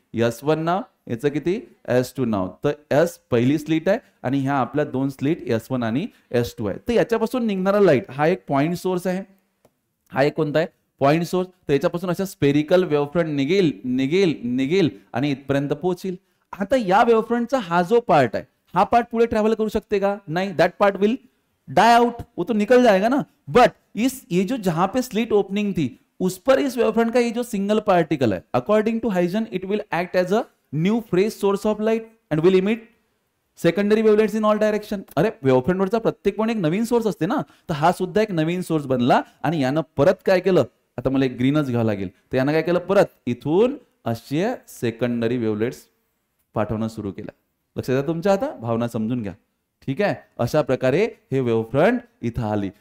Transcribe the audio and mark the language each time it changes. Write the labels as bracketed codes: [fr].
[mr] S1 नाव, याचं किती? S2 नाव. तर S पहिली स्लिट आहे आणि ह्या आपल्या 2 स्लिट S1 आणि S2 आहे. तर याच्यापासून निघणारा लाईट हा एक पॉइंट सोर्स आहे. हा एक कोणता आहे? Point source. तर याच्यापासून अशा स्पेरिकल वेवफ्रंट निघेल निघेल निघेल आणि इथपर्यंत पोहोचेल. आता या वेवफ्रंटचा हा जो पार्ट आहे, हा पार्ट पुढे ट्रॅव्हल करू शकते का? [hi] नहीं, [en] that part will die out, [hi] वो तो निकल जाएगा ना. बट ये जो जहां पे स्लिट ओपनिंग थी उस पर इस वेवफ्रंट का ये जो सिंगल पार्टिकल है, [en] According to Huygens it will act as a new fresh source of light and will emit secondary wavelets in all direction. [mr] अरे वेवफ्रंट वरचा प्रत्येक पण एक नवीन सोर्स असते ना, तर हा सुद्धा एक नवीन सोर्स बनला. आणि यानं परत काय केलं? आता मला एक ग्रीनच घ्यावं लागेल. तर यानं काय केलं? परत इथून असे सेकंडरी वेवलेट्स पाठवणं सुरू केलं. लक्षात द्या तुमच्या. आता भावना समजून घ्या. ठीक आहे, अशा प्रकारे हे वेवफ्रंट इथं आली.